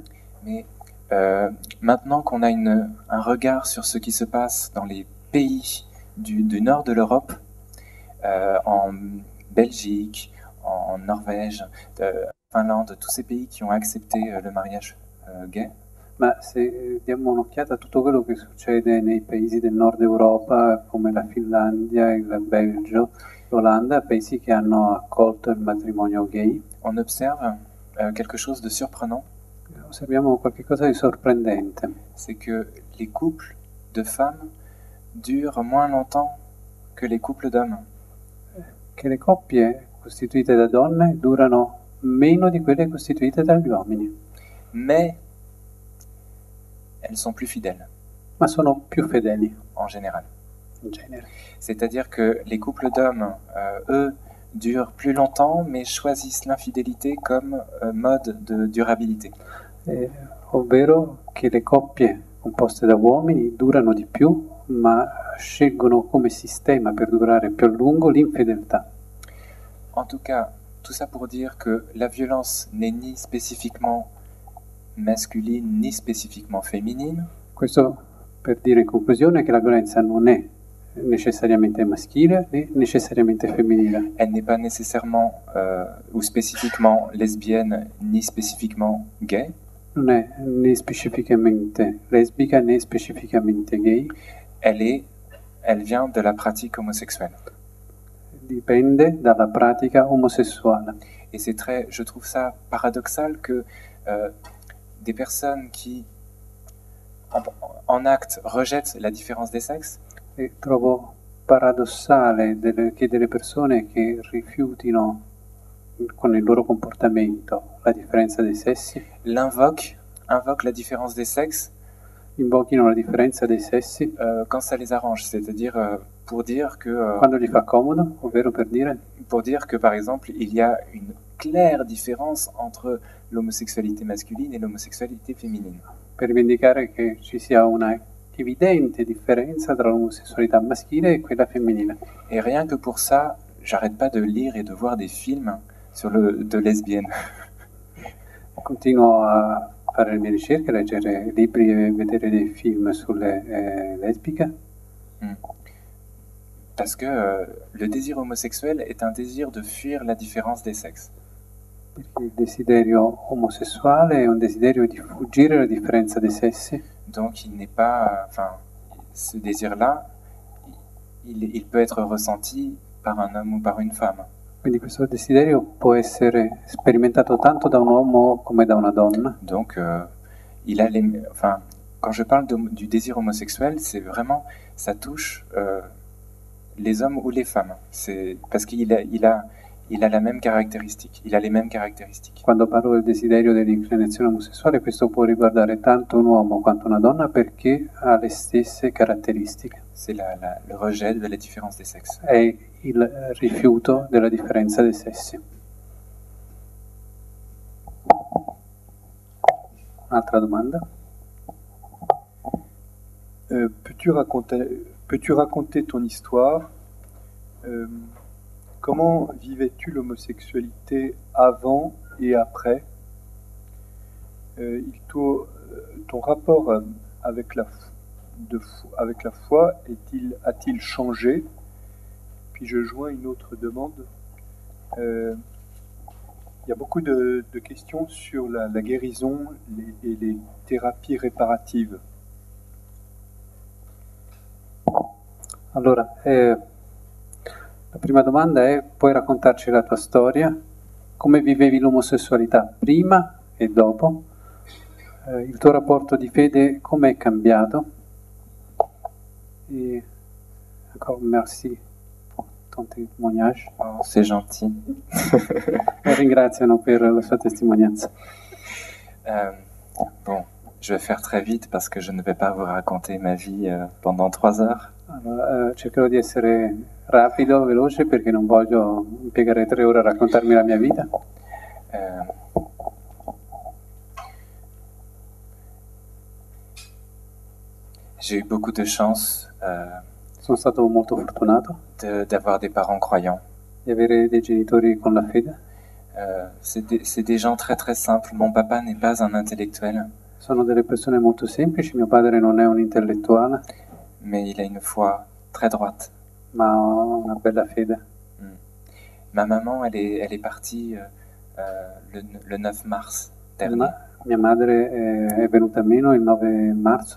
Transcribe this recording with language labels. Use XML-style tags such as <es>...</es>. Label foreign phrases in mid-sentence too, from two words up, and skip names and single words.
<fr>Mais maintenant qu'on a un regard sur ce qui se passe dans les pays du nord de l'Europe, en Belgique, en Norvège, Finlande, tous ces pays qui ont accepté le mariage gay.</fr> <it>Ma se diamo un'occhiata a tutto quello che succede nei paesi del nord Europa, come la Finlandia, il Belgio, l'Olanda, paesi che hanno accolto il matrimonio gay,</it> <fr>on observe quelque chose de surprenant.</fr> <it>Osserviamo qualcosa di sorprendente.</it> <fr>C'est que les couples de femmes durent moins longtemps que les couples d'hommes.</fr> <it>Che le coppie costituite da donne durano meno di quelle costituite dagli uomini.</it> <fr>Mais elles sont plus fidèles.</fr> <it>Ma sono più fedeli.</it> <fr>En général.</fr> <it>In genere.</it> <fr>C'est-à-dire que les couples d'hommes, eux, durent plus longtemps, mais choisissent l'infidélité comme mode de durabilité.</fr> <it>Ovvero che le coppie composte da uomini durano di più, ma scelgono come sistema per durare più a lungo l'infedeltà.</it> <fr>En tout cas, tout ça pour dire que la violence n'est ni spécifiquement masculine ni spécifiquement féminine.</fr> <it>Questo per dire in conclusione che la violenza non è necessariamente maschile né necessariamente femminile.</it> <fr>Elle n'est pas nécessairement ou spécifiquement lesbienne ni spécifiquement gay.</fr> <it>Non è né specificamente lesbica né specificamente gay.</it> <fr>Elle vient de la pratique homosexuelle.</fr> <it>Dipende dalla pratica omosessuale.</it> <fr>Et c'est je trouve ça paradoxal que des personnes qui en acte rejettent la différence des sexes.</fr> <it>E trovo paradossale che delle persone che rifiutino con il loro comportamento la differenza dei sessi</it> <fr>invoquent la différence des sexes,</fr> <it>invochino la differenza dei sessi</it> <fr>quand ça les arrange, c'est-à-dire pour dire que</fr> <it>quando gli fa comodo, ovvero per dire</it> <fr>que par exemple il y a une claire différence entre l'homosexualité masculine et l'homosexualité féminine.</fr> <it>Per rivendicare che ci sia una evidente differenza tra l'omosessualità maschile e quella femminile.</it> <fr>Et rien que pour ça, j'arrête pas de lire et de voir des films de lesbiennes.</fr> <it>Continuo a fare le mie ricerche, leggere libri e vedere dei film sulle lesbiche.</it> <fr>Parce que le désir homosexuel est un désir de fuir la différence des sexes.</fr> <it>Perché il desiderio omosessuale è un desiderio di fuggire la differenza dei sessi.</it> <fr>Donc il n'est pas, ce désir-là, il peut être ressenti par un homme ou par une femme.</fr> <it>Quindi questo desiderio può essere sperimentato tanto da un uomo come da una donna.</it> <fr>Donc quand je parle du désir homosexuel, c'est vraiment, ça touche les hommes ou les femmes. C'est parce qu'il a la même caractéristique, il a les mêmes caractéristiques.</fr> <it>Quando parlo del desiderio dell'inclinazione omosessuale, questo può riguardare tanto un uomo quanto una donna perché ha le stesse caratteristiche.</it> <fr>C'est le rejet de la différence des sexes.</fr> <it>È il rifiuto della differenza dei sessi. Un'altra domanda?</it> <fr>Peux-tu raconter ton histoire? Comment vivais-tu l'homosexualité avant et après? Ton rapport avec la foi a-t-il changé? Puis je joins une autre demande. Il y a beaucoup de questions sur la guérison et les thérapies réparatives.</fr> <it>Allora, la prima domanda è: puoi raccontarci la tua storia? Come vivevi l'omosessualità prima e dopo? Il tuo rapporto di fede come è cambiato?</it> <fr>Et encore merci pour ton témoignage. Oh, c'est gentil.</fr> <it>Ringraziano per la sua testimonianza.</it> <fr>Bon, je vais faire très vite parce que je ne vais pas vous raconter ma vie pendant 3 heures.</fr> <it>Allora, cercherò di essere rapido, veloce, perché non voglio impiegare 3 ore a raccontarmi la mia vita.</it> <fr>J'ai eu beaucoup de chance</fr> <it>Sono stato molto fortunato</it> <fr>d'avoir des parents croyants.</fr> <it>di avere dei genitori con la fede.</it> <fr>C'est des gens très très simples. Mon papa n'est pas un intellectuel,</fr> <it>Sono delle persone molto semplici, mio padre non è un intellettuale,</it> <fr>mais il a une foi très droite.</fr> <it>ma ha una bella fede.</it> <fr>Ma maman, elle est partie le 9 mars dernier.</fr> <it>Mia madre è venuta meno il 9 marzo</it>